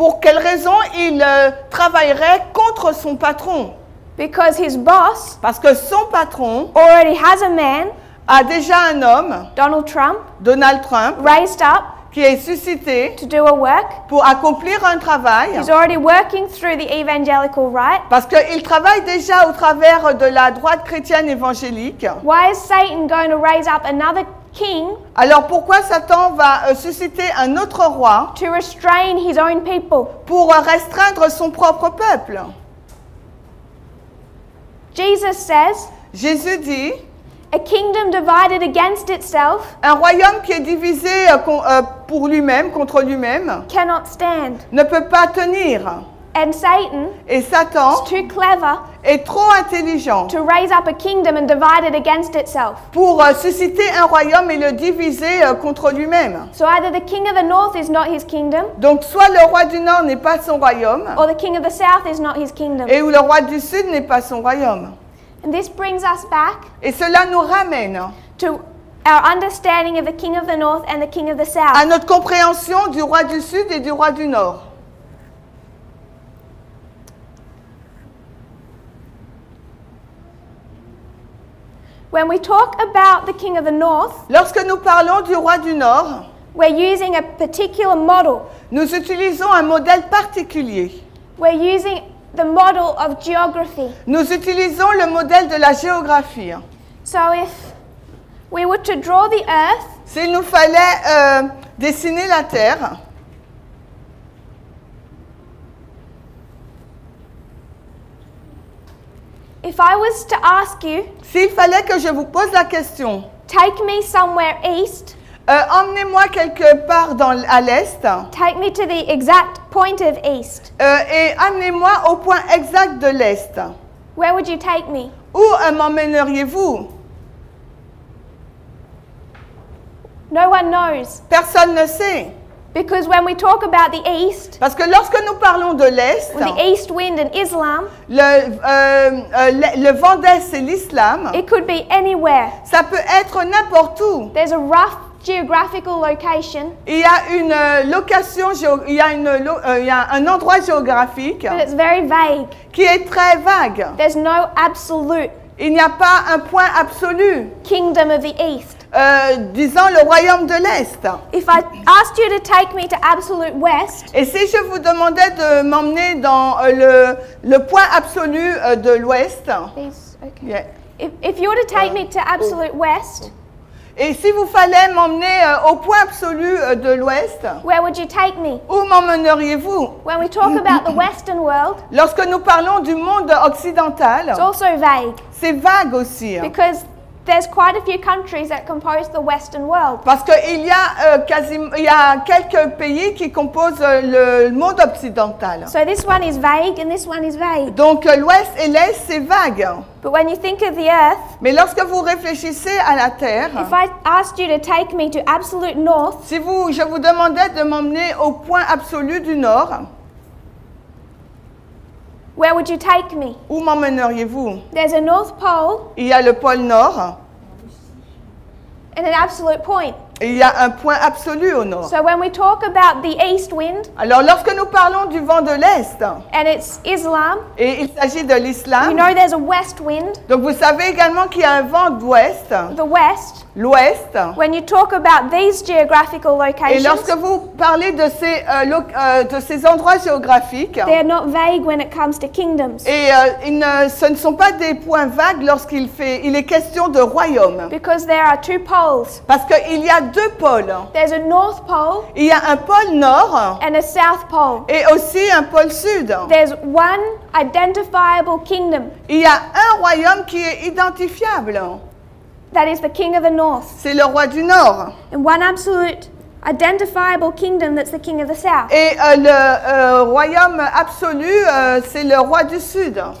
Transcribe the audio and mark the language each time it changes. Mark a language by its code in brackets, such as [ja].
[fr] Pour quelle raison il travaillerait contre son patron? [en] Because his boss [fr] Parce que son patron [en] already has a man, [fr] a déjà un homme, [en] Donald Trump, [fr] Donald Trump, [en] raised up [fr] qui est suscité [en] to do a work. [fr] pour accomplir un travail, [en] He's already working through the evangelical right. [fr] parce qu'il travaille déjà au travers de la droite chrétienne évangélique. [en] Why is Satan going to raise up another king [fr] Alors pourquoi Satan va susciter un autre roi [en] to restrain his own people? [fr] pour restreindre son propre peuple? [en] Jesus says, [fr] Jésus dit, [en] a kingdom divided against itself [fr] un royaume qui est divisé pour lui-même, contre lui-même, [en] cannot stand. [fr] ne peut pas tenir. [en] And Satan [fr] Et Satan [en] is too clever [fr] est trop intelligent [en] to raise up a kingdom and divide it against itself. [fr] pour susciter un royaume et le diviser contre lui-même. [en] So either the king of the north is not his kingdom, [fr] Donc soit le roi du Nord n'est pas son royaume, [en] or the king of the south is not his kingdom. [fr] et où le roi du Sud n'est pas son royaume. [en] And this brings us back [fr] Et cela nous ramène [en] to our understanding of the king of the north and the king of the south. [fr] à notre compréhension du roi du Sud et du roi du Nord. [en] When we talk about the king of the north, [fr] Lorsque nous parlons du roi du Nord, [en] we're using a particular model. [fr] nous utilisons un modèle particulier. [en] We're using the model of geography. [fr] Nous utilisons le modèle de la géographie. [en] So if we were to draw the earth, [fr] S'il nous fallait dessiner la Terre, [en] if I was to ask you, [fr] s'il fallait que je vous pose la question, [en] take me somewhere east, [fr] emmenez-moi quelque part à l'Est [en] take me to the exact point of east, [fr] et amenez-moi au point exact de l'Est. [en] where would you take me? [fr] Où m'emmèneriez-vous? [en] No one knows. [fr] Personne ne sait. [en] Because when we talk about the east, [fr] Parce que lorsque nous parlons de l'Est, [en] or the east wind in Islam, [fr] le vent d'Est, c'est l'islam. [en] it could be anywhere. [fr] Ça peut être n'importe où. [en] There's a rough geographical location, [fr] Il y a une location, il y a un endroit géographique [en] but it's very vague. [fr] qui est très vague. [en] There's no absolute [fr] Il n'y a pas un point absolu, [en] kingdom of the east. [fr] disons le royaume de l'Est. [en] If I asked you to take me to absolute west, [fr] Et si je vous demandais de m'emmener dans le point absolu de l'Ouest, [en] these, okay. yeah. If you were to take me to absolute west, [fr] Et si vous fallait m'emmener au point absolu de l'Ouest, [en] where would you take me? [fr] où m'emmèneriez-vous? [en] When we talk about the Western world, [fr] Lorsque nous parlons du monde occidental, [en] it's also vague [fr] c'est vague aussi. [en] because there's quite a few countries that compose the Western world. [fr] Parce qu'il y a quelques pays qui composent le monde occidental. [en] So this one is vague and this one is vague. [fr] Donc l'Ouest et l'Est, c'est vague. [en] But when you think of the earth, [fr] Mais lorsque vous réfléchissez à la Terre, [en] if I asked you to take me to absolute north, [fr] si je vous demandais de m'emmener au point absolu du Nord, [en] where would you take me? [fr] où m'emmèneriez-vous? [en] There's a North Pole [fr] Il y a le pôle Nord [en] and an absolute point. [fr] et il y a un point absolu au Nord. [en] So when we talk about the east wind [fr] Alors lorsque nous parlons du vent de l'Est, [en] and it's Islam, [fr] et il s'agit de [en] we [fr] l'islam, [en] know there's a west wind, [fr] donc vous savez également qu'il y a un vent d'ouest, [en] the west. [fr] l'ouest, [en] When you talk about these geographical [fr] et lorsque [en] locations, [fr] vous parlez de ces endroits géographiques, [en] they're not vague when it comes to kingdoms. [fr] et ce ne sont pas des points vagues lorsqu'il est question de royaume, [en] Because there are two poles. [fr] parce qu'il y a deux pôles. [en] There's a North Pole [fr] Il y a un pôle nord [en] and a South Pole. [fr] et aussi un pôle sud. [en] There's one identifiable kingdom. [fr] Il y a un royaume qui est identifiable. [en] that is the king of the north. [fr] c'est le roi du Nord. [en] And one absolute identifiable kingdom that's the king of the south. [fr] Et le royaume absolu, c'est le roi du Sud.